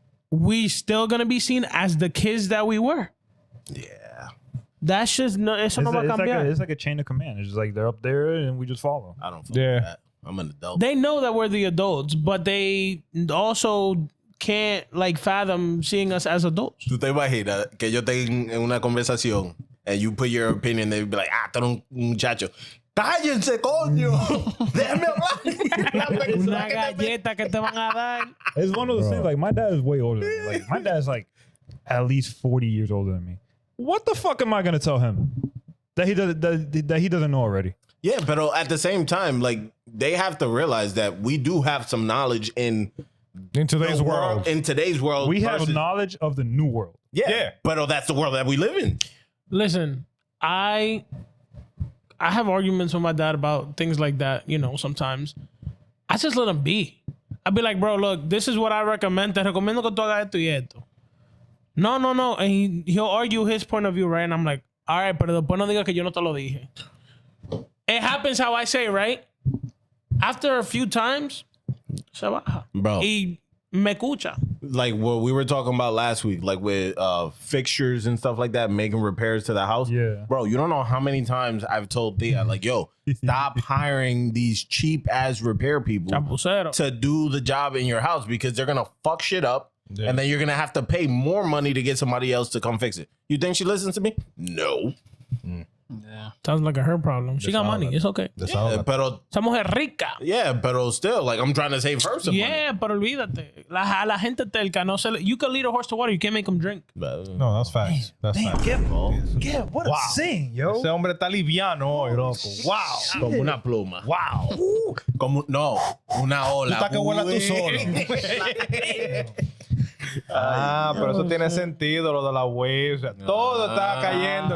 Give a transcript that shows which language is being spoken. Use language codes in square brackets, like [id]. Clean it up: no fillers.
[en] We still gonna be seen as the kids that we were. Yeah, That's just no. [es] Eso no va a cambiar. [en] It's like a chain of command. It's just like they're up there and we just follow. I don't feel Yeah. that. I'm an adult. They know that we're the adults, but they also can't like fathom seeing us as adults. [es] ¿Tú te imaginas que yo tenga en una conversación [en] and you put your opinion, they be like, [es] tú eres un muchacho. ¡Cállense, coño! ¡Déjame hablar! Una galleta que te van a dar. [en] It's one of those Bro. things. Like my dad is way older than me. Like my dad's like at least 40 years older than me. What the fuck am I gonna tell him that he doesn't know already? Yeah, but at the same time, like, they have to realize that we do have some knowledge in In today's the world. In today's world. We have versus- knowledge of the new world. Yeah, but that's the world that we live in. Listen, I have arguments with my dad about things like that. You know, sometimes I just let him be. I'd be like, bro, look, this is what I recommend. [es] Te recomiendo que tú hagas esto y esto. [en] No. And he'll argue his point of view, right? And I'm like, all right, [es] pero después no digas que yo no te lo dije. [en] It happens how I say, right? After a few times, [es] se baja. [en] Bro. [es] Y me escucha. [en] Like what we were talking about last week, like with fixtures and stuff like that, making repairs to the house. Yeah. Bro, you don't know how many times I've told Thea, like, yo, stop hiring these cheap ass repair people [es] Chapucero. [en] to do the job in your house because they're gonna fuck shit up. Yeah. And then you're gonna have to pay more money to get somebody else to come fix it. You think she listens to me? No. Yeah. Sounds like a her problem. She got money. It's okay. Yeah, pero [es] Esa mujer rica. [en] yeah, pero still, like, I'm trying to save her some [es] Yeah, pero olvídate. La gente telca no se le, [en] you can lead a horse to water, you can't make them drink. money. No, that's facts. That's facts. What a sing, yo. [es] Ese hombre está liviano hoy, loco. [en] Wow. [es] Como una pluma. [en] Wow. [es] Como, no, una ola. Tú estás que vuelas tú solo. Pero eso tiene sentido, lo de la wave. O sea, todo está cayendo,